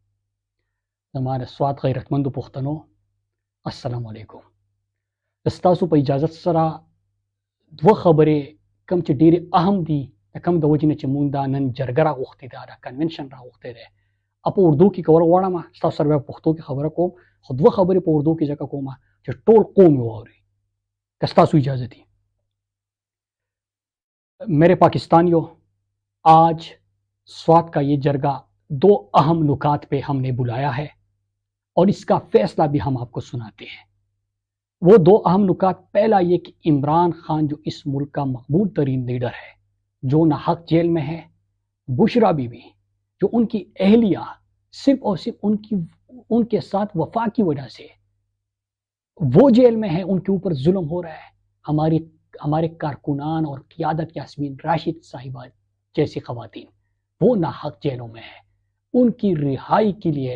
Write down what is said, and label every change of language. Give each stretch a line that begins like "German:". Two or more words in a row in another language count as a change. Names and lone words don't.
Pashto: زما د سوات غیرتمندو پښتنو السلام علیکم ستاسو په اجازت سره دوه خبرې کوم چې ډېرې اهم دي د کوم د وجې نه چې مونږ دا نن جرګه راغوښتې ده دا کنونشن راغوښتی دی په اردو کې کول غواړم ستاسو سره په پښتو کې خبره کوم خو دوه خبرې په اردو کې ځکه کوم چې ټول قوم یې واوري که ستاسو اجازه دي
Urdu: میرے پاکستانیو آج سوات کا یہ جرگہ دو اہم نکات پہ ہم نے بلایا ہے اور اس کا فیصلہ بھی ہم آپ کو سناتے ہیں وہ دو اہم نکات پہلا یہ کہ عمران خان جو اس ملک کا مقبول ترین لیڈر ہے جو ناحق جیل میں ہے بشریٰ بی بی جو ان کی اہلیہ صرف اور صرف ان کے ساتھ وفا کی وجہ سے وہ جیل میں ہے ان کے اوپر ظلم ہو رہا ہے ہمارے کارکنان اور قیادت یاسمین راشد صاحبہ جیسی خواتین وہ ناحق جیلوں میں ہے ان کی رہائی کے لیے